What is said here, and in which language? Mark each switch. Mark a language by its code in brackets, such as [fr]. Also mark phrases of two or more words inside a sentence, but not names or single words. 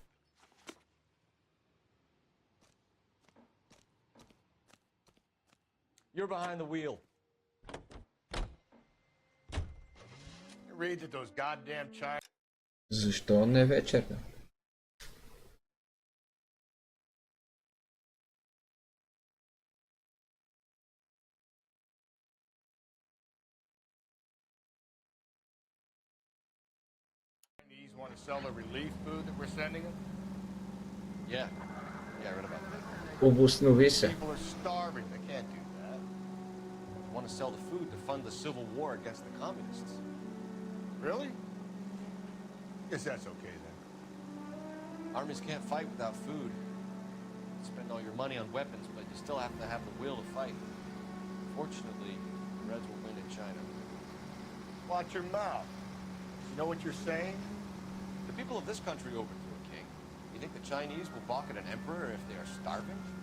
[en] You're behind the wheel. You read that those goddamn Chinese... [bg] Защо не вечер, бе? [en] want to sell the relief food that we're sending them? Yeah. Yeah, I read about that. [bg] Обоснови се. [en] People are starving. They can't do that. They want to sell the food to fund the civil war against the communists. Really? Guess that's okay then. Armies can't fight without food. You spend all your money on weapons, but you still have to have the will to fight. Fortunately, the Reds will win in China. Watch your mouth. You know what you're saying? The people of this country overthrew a king. You think the Chinese will balk at an emperor if they are starving?